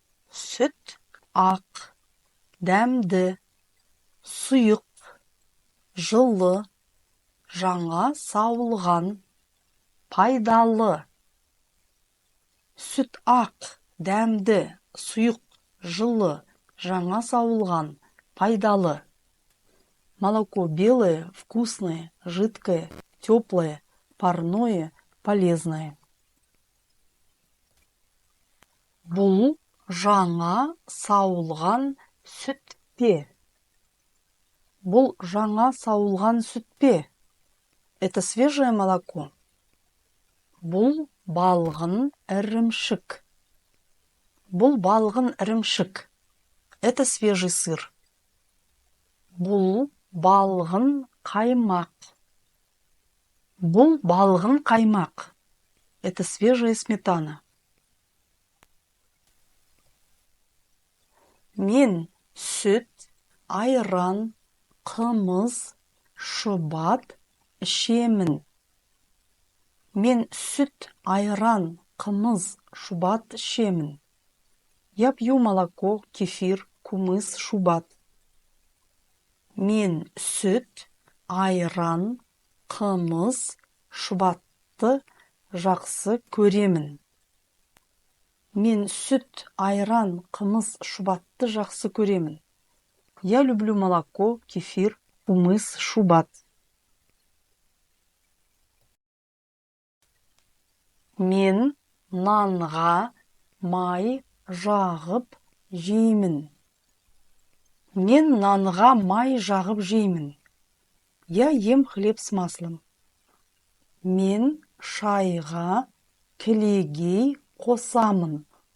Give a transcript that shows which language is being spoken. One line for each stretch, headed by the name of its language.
Kazakh: Süt ақ, дәмді, сұйық, жылы, жаңа сауылған, пайдалы. Süt ақ, дәмді, сұйық, жылы, жаңа сауылған, пайдалы.
Russian: Молоко белое, вкусное, жидкое, теплое, парное, полезное.
Kazakh: Бұл жаңа сауылған сүт пе? Бұл жаңа сауылған сүт пе?
Russian: Это свежее молоко.
Kazakh: Бұл балғын ірімшік. Бұл балғын ірімшік.
Russian: Это свежий сыр.
Kazakh: Бұл балғын қаймақ. Бұл балғын қаймақ.
Russian: Это свежая сметана.
Kazakh: Мен сүт, айран, қымыз, шұбат ішемін. Мен сүт, айран, қымыз, шұбат ішемін.
Russian: Я пью молоко, кефир, кумыс, шубат.
Kazakh: Мен сүт, айран, қымыз, шұбатты жақсы көремін. Мен сүт, айран, қымыз, шұбатты жақсы көремін.
Russian: Я люблю молоко, кефир, кумыс, шубат.
Kazakh: Мен нанға май жағып жеймін. Мен нанға май жағып жеймін.
Russian: Я ем хлеб с маслом.
Kazakh: Мен шайға кілегей қосамын.